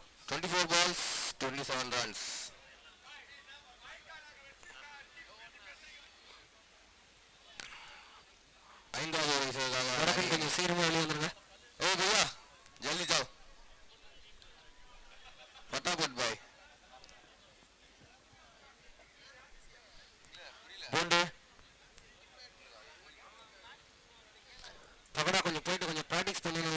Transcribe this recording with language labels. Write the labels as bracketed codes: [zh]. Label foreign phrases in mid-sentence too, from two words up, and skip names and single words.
[en] 24 balls 27 runs. [ta] ஐந்தாவது ஓவர் செய்வதாக கொஞ்சம் சீக்கிரமாக வெளியே வந்துருங்க. [hi] ओ भैया जल्दी जाओ फटाफट भाई. [ta] போண்டு பக்கடா கொஞ்சம் போயிட்டு கொஞ்சம் ப்ராக்டிஸ் பண்ணணும்.